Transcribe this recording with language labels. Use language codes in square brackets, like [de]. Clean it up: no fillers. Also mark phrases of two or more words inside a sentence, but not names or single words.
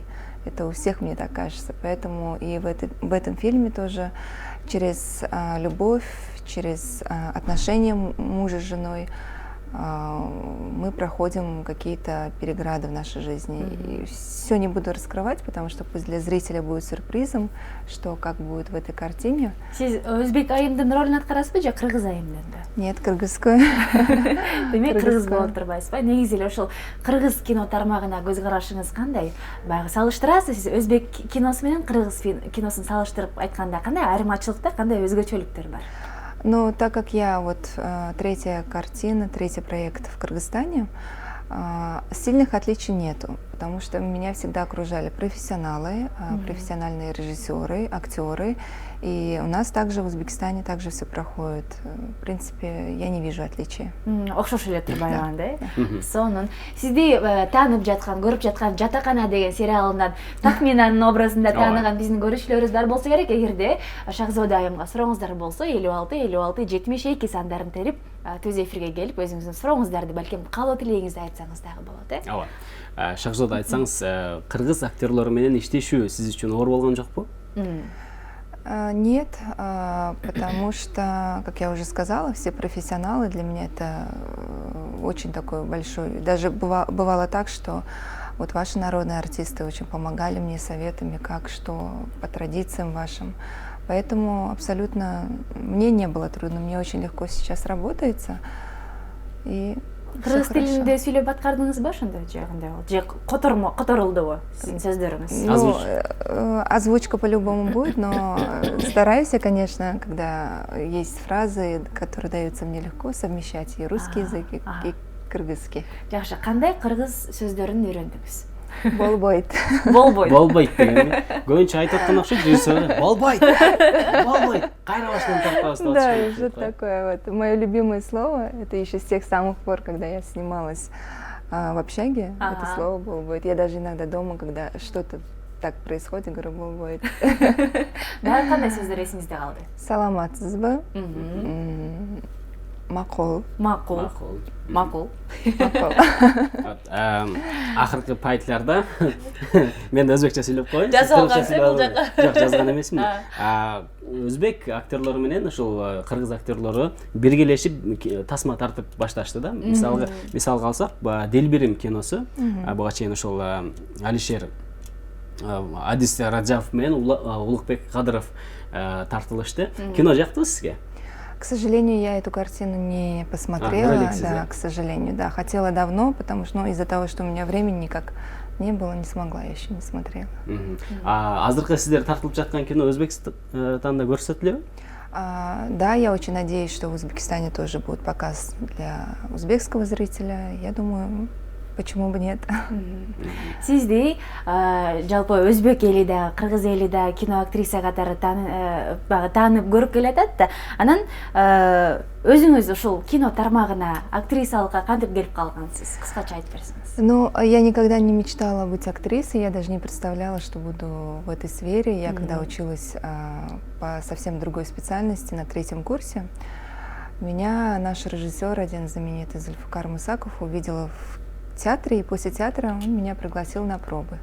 [ru] Это у всех, мне так кажется. Поэтому и в этом фильме тоже через любовь, через отношения мужа с женой мы проходим какие-то переграды в нашей жизни. И все не буду раскрывать, потому что пусть для зрителя будет сюрпризом, что как будет в этой картине. [ky] Сиз өзбек айымдын ролун аткарасызбы же кыргыз айымдын да? [ru] Нет, кыргызскую. [ky] Демек кыргыз болуп турбайсызбы? Негизи эле ошол кыргыз кино тармагына көз карашыңыз кандай? Баягы салыштырасыз, сиз өзбек киносу менен кыргыз киносун салыштырып айтканда кандай айырмачылыктар, кандай өзгөчөлүктөр бар? [ru] Ну, так как я вот третья картина, третий проект в Кыргызстане, сильных отличий нету, потому что меня всегда окружали профессионалы, профессиональные режиссеры, актеры, и у нас также в Узбекистане также все проходит. В принципе, я не вижу отличий. [ky] Окшош эле турбайбан да? Сонун сизди таанып жаткан, көрүп жаткан Жатакана деген сериалынан Такминанын образында тааныган биздин көрүүчүлөрүбүз бар болсо керек, эгерде Шахзода айымга сурооңуздар болсо 56-56-72 сандарын терип төз эфирге келип өзүңүздүн сурооңуздарды, балким каалоо тилегиңизди айтсаңыз дагы болот, э? Ооба. Шахзода айтсаңыз, кыргыз актерлору менен иштешүү сиз үчүн оор болгон жокпу? [ru] Нет, потому что, как я уже сказала, все профессионалы, для меня это очень такой большой. Даже бывало так, что вот ваши народные артисты очень помогали мне советами, как, что, по традициям вашим. Поэтому абсолютно мне не было трудно, мне очень легко сейчас работается. И [ky] кыргыз тилинде сүйлөп аткардыңызбы ошондо же кандай болду? Же которулдубу сиздин сөздөрүңүз? [ru] Озвучка по-любому будет, но стараюсь я, конечно, когда есть фразы, которые даются мне легко, совмещать и русский язык, и кыргызский. [ky] Жакшы, кандай кыргыз сөздөрүн үйрөндүңүз? Болбойт. Болбойт. Болбойт деген. Көбүнчө айтып аткан окшойт, режиссер. Болбойт. Болбойт. Кайра баштан тартабыз деп [ru] Да, что такое вот. Мое любимое слово, это еще с тех самых пор, когда я снималась в общаге, это слово болбойт. Я даже иногда дома, когда что-то так происходит, говорю болбойт. [ky] Дагы кандай сөздөр эсиңизде калды? Саламатсызбы? Макул. Акыркы пайтlarda мен өзбекче сүйлөп коеюн. Жок, жазган эмесмин. Өзбек актерлору менен ушул кыргыз актерлору биргелешип тасма тартып башташты да. Мисалга алсак, Делбирим киносу, буга чейин ушул Алишер Адис Раджабов менен Улукбек Кадыров тартылышты. Кино жактыбы сизге? [ru] К сожалению, я эту картину не посмотрела, Алексис, да, да? к сожалению, да. Хотела давно, потому что, ну, из-за того, что у меня времени никак не было, не смогла, я еще не смотрела. [ky] Азыркы сиздер тартылып жаткан кино Өзбекстанда көрсөтүлөбү? [ru] Да, я очень надеюсь, что в Узбекистане тоже будет показ для узбекского зрителя. Я думаю, почему бы нет. [ky] Сизди жалпы өзбек эли да, кыргыз эли да кино актриса катары таанып көрүп келатат да. Анан өзүңүз ушул кино тармагына, актрисалыкка кантип келип калгансыз? Кыскача айтып берсеңиз. [ru] Ну, я никогда не мечтала быть актрисой, я даже не представляла, что буду в этой сфере. Я когда училась по совсем другой специальности на 3-м курсе, меня наш режиссер, один знаменитый Зульфикар Мусаков, увидела в театре, и после театра он меня пригласил на пробы.